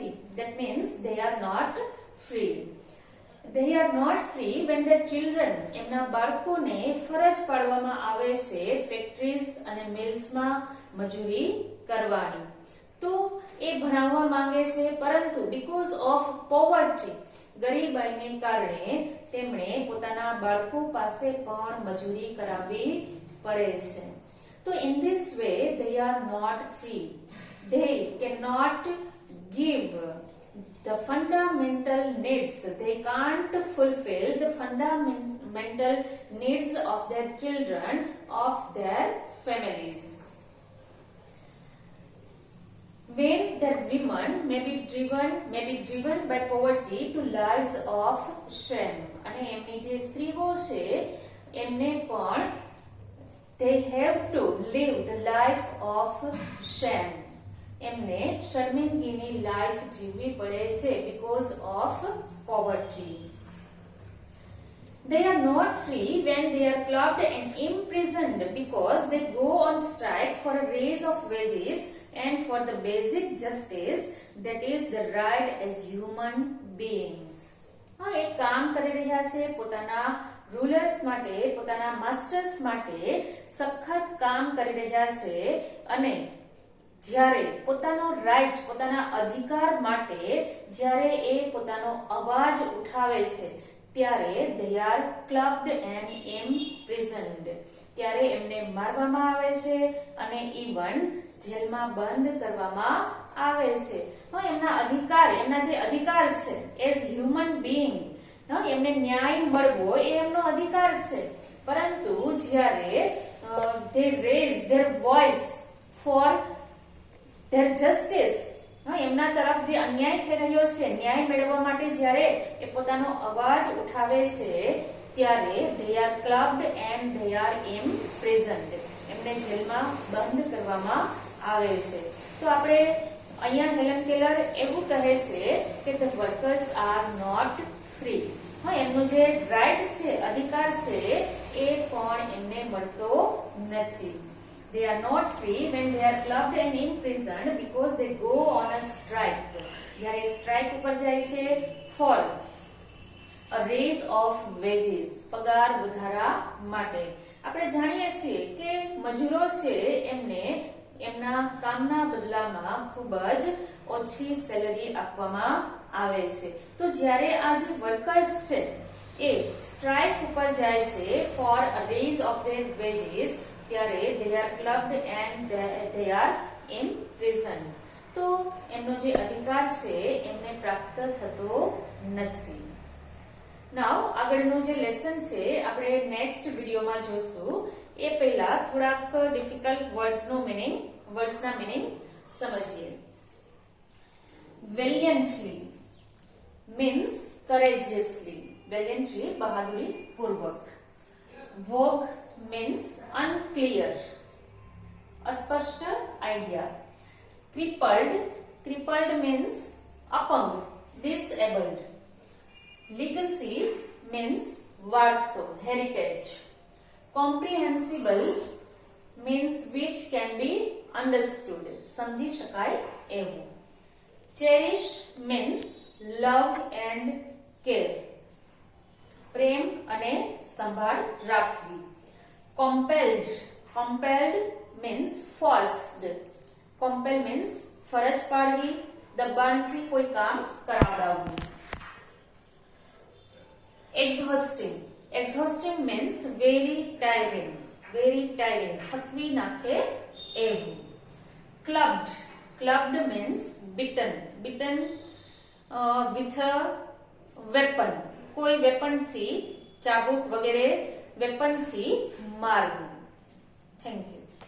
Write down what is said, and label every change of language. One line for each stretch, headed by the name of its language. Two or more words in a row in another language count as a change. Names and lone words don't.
English: That means they are not free. They are not free when their children,
Gujarati: એમના બાળકોને ફરજ પાડવામાં આવે છે ફેક્ટરીઝ અને મિલ્સમાં મજૂરી કરવાની. તો એ ભણાવવા માંગે છે, પરંતુ
English: because of poverty,
Gujarati: ગરીબાઈને કારણે તેમણે પોતાના બાળકો પાસે પણ મજૂરી કરાવવી પડે છે.
English: તો in this way they are not free. They cannot give the fundamental needs. They can't fulfill the fundamental needs of their children, of their families. When their women may be driven by poverty to lives of shame.
Gujarati: અને એમની જે સ્ત્રીઓ છે એમને પણ
English: they have to live the life of shame.
Gujarati: એમને શર્મિંદગીની લાઈફ જીવવી પડે છે
English: because of poverty. They are not free when they are clubbed and imprisoned because they go on strike for a raise of wages and for the basic justice, that is the right as human beings.
Gujarati: એ કામ કરી રહ્યા છે પોતાના રૂલર્સ માટે, પોતાના માસ્ટર્સ માટે સખત કામ કરી રહ્યા છે, અને જ્યારે પોતાનો રાઈટ, પોતાના અધિકાર માટે જ્યારે એ પોતાનો અવાજ ઉઠાવે છે ત્યારે
English: they are clubbed and imprisoned.
Gujarati: ત્યારે એમને મારવામાં આવે છે અને ઇવન જેલમાં બંધ કરવામાં આવે છે. એમના અધિકાર, એમના જે અધિકાર છે
English: as human being,
Gujarati: એમને ન્યાય મળવો એ એમનો અધિકાર છે, પરંતુ જ્યારે
English: they raise their voice for their justice,
Gujarati: એમના તરફ જે અન્યાય થઈ રહ્યો છે, ન્યાય મેળવવા માટે જ્યારે એ પોતાનો અવાજ ઉઠાવે છે ત્યારે
English: they are clubbed and they are imprisoned.
Gujarati: એમને જેલમાં બંધ કરવામાં આવે છે. તો આપણે અહીંયા હેલન કેલર એવું કહે છે કે
English: the workers are not free.
Gujarati: એમનો જે રાઈટ છે, અધિકાર છે, એ પણ એમને મળતો નથી.
English: They are not free when they are clubbed and imprisoned because they go on a strike.
Gujarati: જ્યારે સ્ટ્રાઇક ઉપર જાય છે
English: for a raise of wages,
Gujarati: પગાર વધારા માટે. આપણે જાણીએ છીએ કે મજૂરો છે એમને એમના કામના બદલામાં ખૂબ જ ઓછી સેલરી આપવામાં આવે છે. તો જ્યારે આ જે વર્કર્સ છે એ સ્ટ્રાઇક ઉપર જાય છે
English: for a raise of their wages,
Gujarati: ત્યારે
English: they are clubbed and they are imprisoned.
Gujarati: તો એમનો જે અધિકાર છે એમને પ્રાપ્ત થતો નથી. નાઉ આગળનો જે લેસન છે આપણે નેક્સ્ટ વિડીયોમાં જોશું. એ પહેલા થોડાક
English: difficult wordsના meaning
Gujarati: સમજીએ.
English: વેલિયન્ટલી means courageously.
Gujarati: Valiantly બહાદુરી પૂર્વક.
English: Vogue means unclear, અસ્પષ્ટ idea. Crippled means અપંગ, disabled. Legacy means વારસો, heritage. Comprehensible means which can be understood,
Gujarati: સમજી શકાય એવું.
English: Cherish means love and care,
Gujarati: પ્રેમ અને સંભાળ રાખવી.
English: Compelled means forced. Compel means
Gujarati: ફરજ પાડવી, દબાણથી કોઈ કામ કરાવડાવવું.
English: Exhausting means very tiring,
Gujarati: થકવી નાખે એવું.
English: Clubbed means beaten with a weapon,
Gujarati: કોઈ વેપનથી, ચાબુક વગેરે વેપનથી મારવું.
English: thank you.